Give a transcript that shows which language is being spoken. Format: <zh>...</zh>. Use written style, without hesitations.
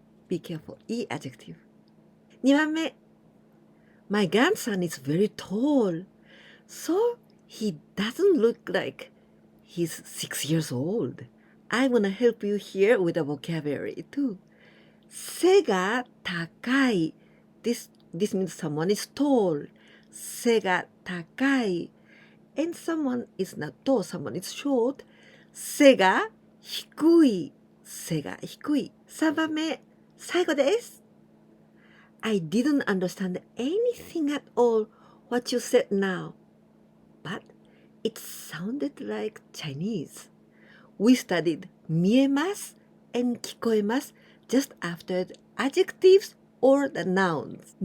<en>Be careful, E adjective.</en> <ja>2番目</ja> <en>My grandson is very tall, so he doesn't look like he's 6 years old. I want to help you here with a vocabulary too.</en> <ja>背が高い</ja> <en>This means someone is tall.</en> <ja>背が高い</ja> <en>And someone is not tall, someone is short.</en> <ja>背が低い 3番目最後です。</ja> <en>I didn't understand anything at all what you said now, but it sounded like Chinese. We studied 見えます and 聞こえます just after the adjectives or the nouns.</en>